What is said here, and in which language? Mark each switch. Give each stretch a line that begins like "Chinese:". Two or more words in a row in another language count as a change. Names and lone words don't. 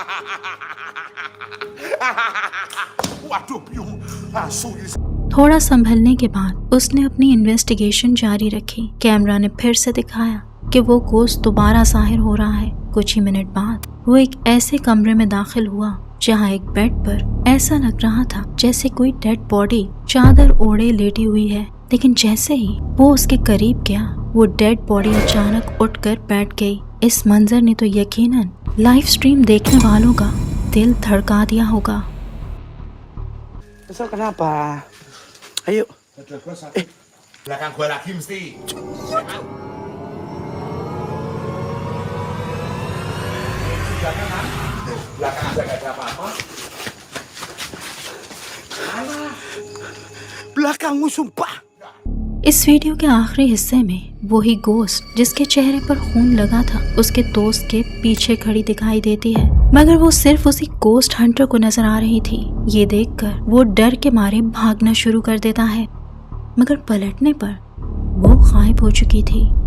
Indonesian: Waduh, Biung. Asu ini.
Hindi: थोड़ा संभलने के बाद उसने अपनी इन्वेस्टिगेशन जारी रखी। कैमरा ने फिर से दिखाया कि वो गोश्त दोबारा जाहिर हो रहा है। कुछ ही मिनट बाद वो एक ऐसे कमरे में दाखिल हुआ जहाँ एक बेड पर ऐसा लग रहा था जैसे कोई
English: dead body
Hindi: चादर ओढ़े लेटी हुई है। लेकिन जैसे ही वो उसके करीब गया, वो
English: dead body
Hindi: अचानक उठकर बैठ गई। इस मंजर ने तो यकीनन
English: live stream
Hindi: देखने वालों का दिल धड़का दिया होगा।
Indonesian: Kesel kenapa? Ayo. Terus sakit. Belakang gue lagi mesti. Jangan. Belakang kan? Belakang aja gak ada apa-apa. Belakangmu sumpah.
Hindi: इस वीडियो के आखिरी हिस्से में वही गोस्ट जिसके चेहरे पर खून लगा था उसके दोस्त के पीछे खड़ी दिखाई देती है, मगर वो सिर्फ उसी
English: ghost hunter
Hindi: को नजर आ रही थी। ये देखकर वो डर के मारे भागना शुरू कर देता है, मगर पलटने पर वो गायब हो चुकी थी।